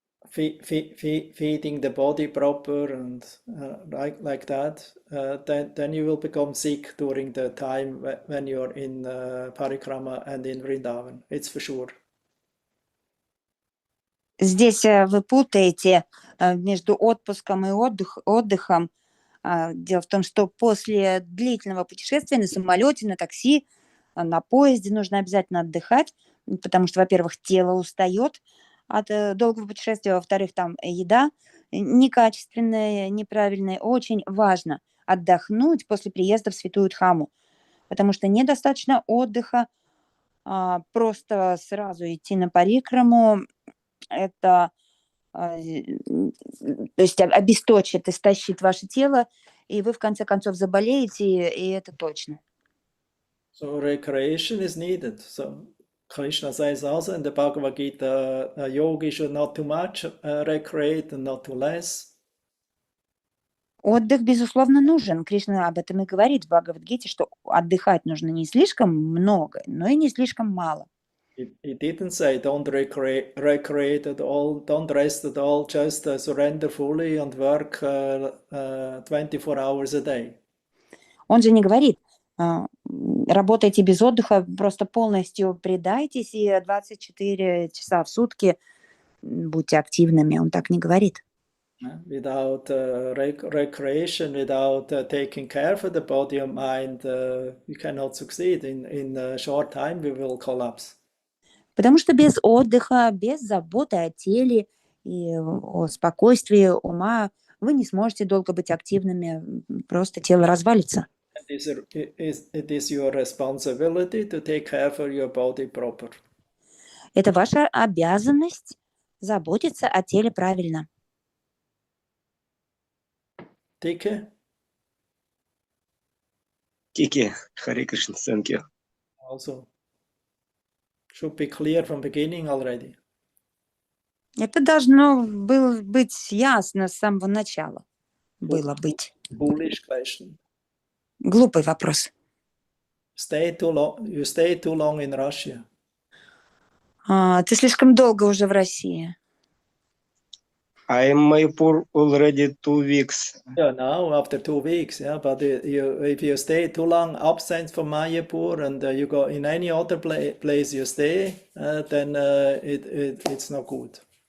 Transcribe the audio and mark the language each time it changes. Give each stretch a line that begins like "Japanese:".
English: feeding the body proper and like that, then you will become sick during the time when you're in parikrama and in Vrindavan. It's for sure.
Russian: Здесь вы путаете между отпуском и отдыхом. Дело в том, что после длительного путешествия на самолете, на такси, на поезде нужно обязательно отдыхать, потому что, во-первых, тело устает от долгого путешествия, во-вторых, там еда некачественная, неправильная. Очень важно отдохнуть после приезда в Святую Дхаму, потому что недостаточно отдыха, просто сразу идти на парикраму, это... То есть обесточит, истощит ваше тело, и вы в конце концов заболеете, и это точно.
English: So recreation is needed. So Krishna says also in the Bhagavad Gita, a yogi should not too much recreate and not too less.
Russian: Отдых, безусловно, нужен. Кришна об этом и говорит в Бхагавад-гите, что отдыхать нужно не слишком много, но и не слишком мало.
English: He didn't say don't recreate at all, don't rest at all, just surrender fully and work 24 hours a day.
Russian: Он же не говорит, работайте без отдыха, просто полностью предайтесь и 24 часа в сутки будьте активными. Он так не говорит.
English: Without recreation, without taking care for the body and mind, you cannot succeed. In a short time, we will collapse.
Russian: Потому что без отдыха, без заботы о теле и о спокойствии ума вы не сможете долго быть активными, просто тело развалится.
English: It is your responsibility to take care for your body proper.
Russian: Это ваша обязанность заботиться о теле правильно. Tike? Кики, Харе Кришна,
English: thank you. Also, should be clear from beginning already.
Russian: Это должно было быть ясно с самого начала. Было быть.
English: Foolish question.
Russian: Глупый вопрос.
English: You stay too long in Russia.
Russian: Ты слишком долго уже в России.
English: I am Mayapur already 2 weeks. Yeah, now after 2 weeks, yeah. But if you stay too long absent from Mayapur and you go in any other place you stay, then it's not good.